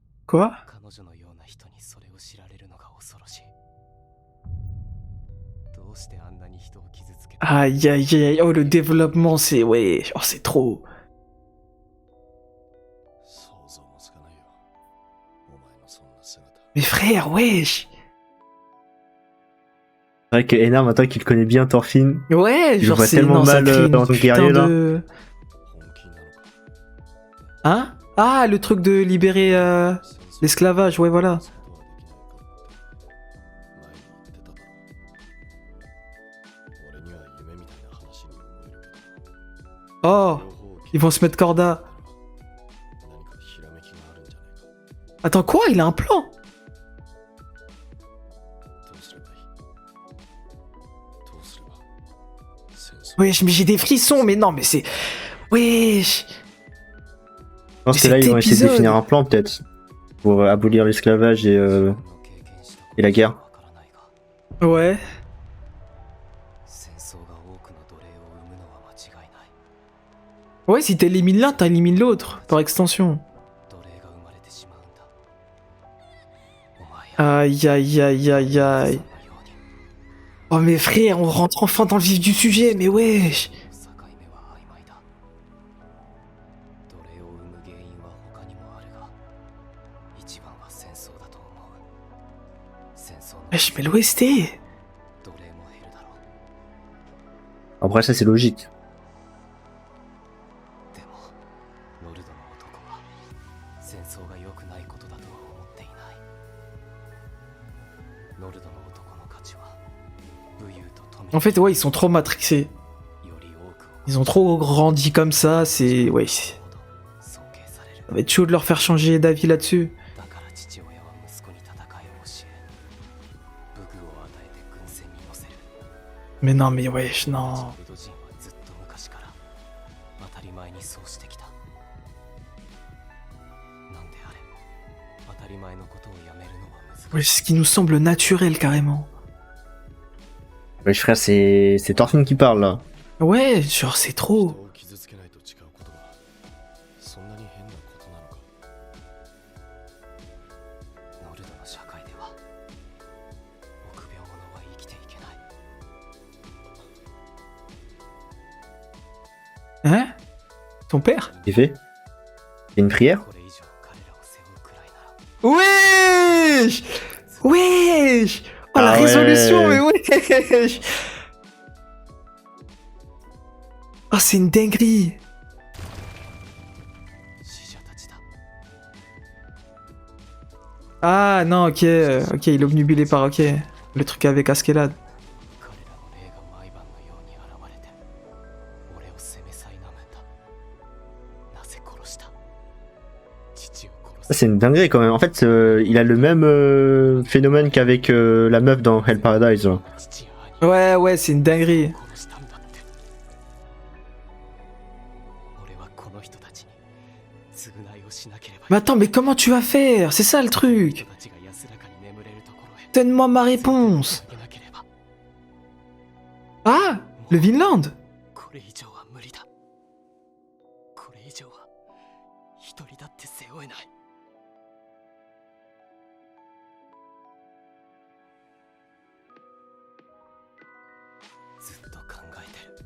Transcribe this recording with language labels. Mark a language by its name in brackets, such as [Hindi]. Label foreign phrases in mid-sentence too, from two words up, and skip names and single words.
[French] Quoi? [Japanese] 彼女のような人にそれを知られるのが恐ろしい。どうしてあんなに人を傷つけた？ [French] Aïe aïe aïe, oh le développement c'est... Ouais, oh c'est trop. [Japanese] 想像もつかないよ。お前のそんな姿。 [French] Mais frère, wesh. C'est vrai que Ena, maintenant qu'il connaît bien Thorfinn, Ouais, il le genre voit c'est... tellement Non, ça mal crée une dans ton guerrier putain là. de... [Japanese] 本気なのか。 [French] Hein? Ah, le truc de libérer l'esclavage, ouais voilà. [Japanese] 俺には夢みたいな話に思えるけど。 [French] Oh, ils vont se mettre corda. [Japanese] 何かひらめきがあるんじゃないか。 [French] Attends, quoi? Il a un plan? [Japanese] どうすればいい？どうすれば戦争 [French] Wesh, mais j'ai des frissons, mais non, mais c'est... Wesh. Je pense Mais que là, cet ils vont essayer de épisode- définir un plan peut-être pour abolir l'esclavage et la guerre. Ouais. [Japanese] 戦争が多くの奴隷を生むのは間違いない。 [French] Ouais, si t'élimines l'un, t'élimines l'autre, par extension. [Japanese] 奴隷が生まれてしまうんだ。お前や [French] Aïe aïe aïe aïe [Japanese] さん [French] aïe. [Japanese] のように [French] Oh mais frère, on rentre enfin dans le vif du sujet, mais wesh. [Japanese] 境目は曖昧だ。奴隷を生む原因は他にもあるが、一番は戦争だと思う。戦争の [French] Wesh, mais l'OST. [Japanese] 奴隷も減るだろう。 [French] Après, ça, c'est logique. [Japanese] でも、ノルドの男は戦争が良くないことだとは思っていない。ノルドの男の価値は武勇と富 [French] En fait, ouais, ils sont trop matrixés. [Japanese] より多くを [French] Ils ont trop grandi comme ça, c'est... Ouais, ça [Japanese] 尊敬される。 [French] va être chaud de leur faire changer d'avis là-dessus. [Japanese] だから父親は息子に戦いを教え、武具を与えて軍船に乗せる。 [French] Mais non, mais wesh, non. [Japanese] ルド人はずっと昔から当たり前にそうしてきた。なんであれ、当たり前のことをやめるのは難しい。 [French] Wesh, ce qui nous semble naturel, carrément. Ouais, frère, c'est Thorfinn qui parle là. Ouais, genre, c'est [Japanese] 人 [French] trop. [Japanese] を傷つけないと誓うことがそんなに変なことなのか。ノルドの社会では臆病者は生きていけない。 [French] Hein? Ton père? Il fait Il y a une prière. [Japanese] これ以上彼らを背負うくらいなら [French] Wesh! Wesh! Oh, la Ah ouais. résolution, mais wesh! Oh, c'est une dinguerie! [Japanese] 死者たちだ。 [French] Ah, non, ok, ok, il est obnubilé par, ok, le truc avec Askeladd. [Japanese] 彼らの霊が毎晩のように現れて俺を責めさいなむんだ。なぜ殺した？父を [French] Ça, [Japanese] 殺す。 [French] c'est une dinguerie quand même. En fait, il a le même phénomène qu'avec la meuf dans Hell Paradise. Là. [Japanese] 父や兄 [French] Ouais, ouais, c'est une dinguerie. [Japanese] 殺したんだって。俺はこの人たちに償いをしなければい [French] Mais attends, mais comment tu vas faire? C'est ça le [Japanese] 人 [French] truc! [Japanese] たちが安らかに眠れるところへ [French] Donne-moi ma réponse! [Japanese] 投げなければ [French] Ah! Le Vinland! [Japanese] これ以上は無理だ。これ以上は一人だって背負えない。ずっと考えてる。